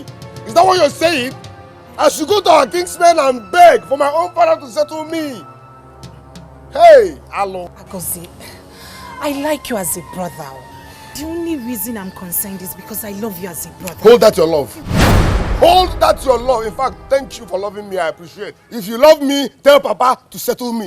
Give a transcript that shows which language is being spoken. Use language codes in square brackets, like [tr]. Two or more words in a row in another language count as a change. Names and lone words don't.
[en] Is that what you're saying? I should go to our kingsmen and beg for my own father to settle me. Hey, hello. Agozie, I like you as a brother. The only reason I'm concerned is because I love you as a brother. Hold that your love. Hold that your love. In fact, thank you for loving me. I appreciate. If you love me, tell Papa to settle me.